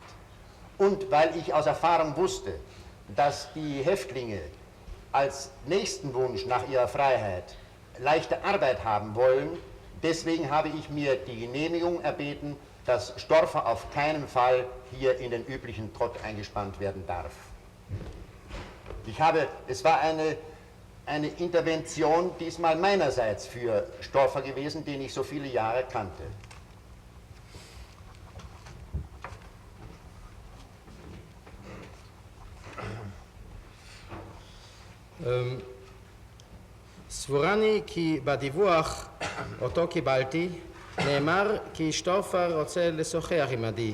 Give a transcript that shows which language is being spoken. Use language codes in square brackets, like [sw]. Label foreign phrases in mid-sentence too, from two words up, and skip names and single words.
[de] Und weil ich aus Erfahrung wusste, dass die Häftlinge als nächsten Wunsch nach ihrer Freiheit leichte Arbeit haben wollen, deswegen habe ich mir die Genehmigung erbeten, dass Storfer auf keinen Fall hier in den üblichen Trott eingespannt werden darf. Es war eine Intervention diesmal meinerseits für Storfer gewesen, den ich so viele Jahre kannte. [he] סבורני כי בדיווח אותו קיבלתי נאמר כי שטורפר רוצה לשוחח עמדי.